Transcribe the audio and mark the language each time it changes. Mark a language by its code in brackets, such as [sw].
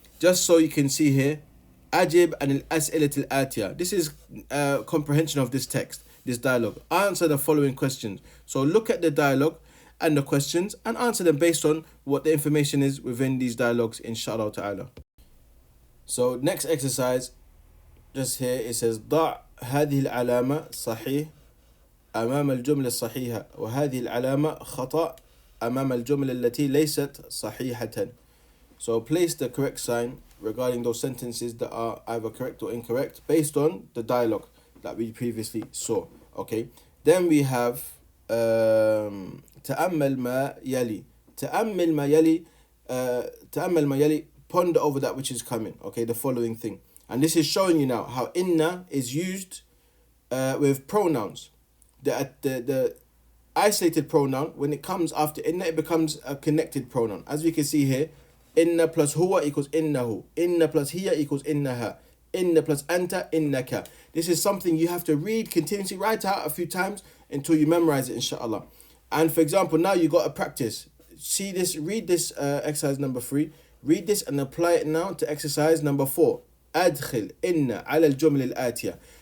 [en] Just so you can see here, ajib and [ar] al-as'ilat al-atiya. [en] This is comprehension of this text, this dialogue. Answer the following questions. So look at the dialogue and the questions and answer them based on what the information is within these dialogues, inshallah ta'ala. So next exercise, just here it says [ar] ضع هذه العلامة صحيح أمام الجملة الصحيحة وهذه العلامة خطأ أمام الجملة التي ليست صحيحة. [en] So place the correct sign regarding those sentences that are either correct or incorrect based on the dialogue that we previously saw. Okay, then we have [ar] تأمل ما يلي. تأمل ما يلي. تأمل ما يلي. [en] Ponder over that which is coming. Okay, the following thing. And this is showing you now how inna is used with pronouns. The isolated pronoun, when it comes after inna, it becomes a connected pronoun. As we can see here, inna plus huwa equals innahu. Inna plus hiya equals innaha. Inna plus anta innaka. This is something you have to read continuously, write out a few times until you memorize it, inshallah. And for example, now you got to practice. See this, read this exercise number 3. Read this and apply it now to exercise number 4. [ar] أدخل إن على الجملة الآتية.